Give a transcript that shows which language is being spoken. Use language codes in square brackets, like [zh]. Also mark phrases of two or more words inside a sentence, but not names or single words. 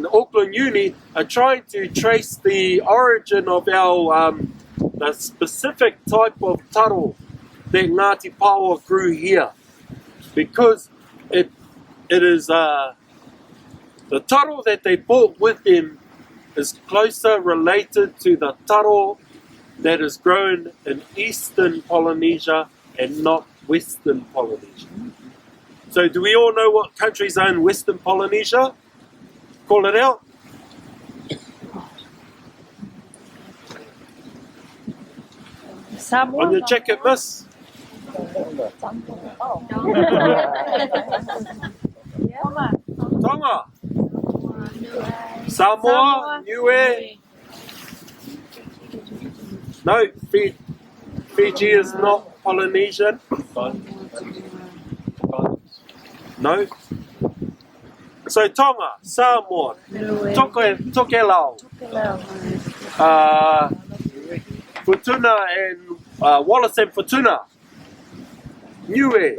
[en] Auckland Uni are trying to trace the origin of our the specific type of taro that Ngāti Paoa grew here, because it is the taro that they brought with them is closer related to the taro that is grown in Eastern Polynesia and not Western Polynesia. So do we all know what countries are in Western Polynesia? Call it out. Samoa. On your jacket, miss. Tonga. Samoa. Niue. No, Fiji is not Polynesian. No. So Tonga, Samoa, Tokelau, Futuna and Wallace and Futuna, Niue.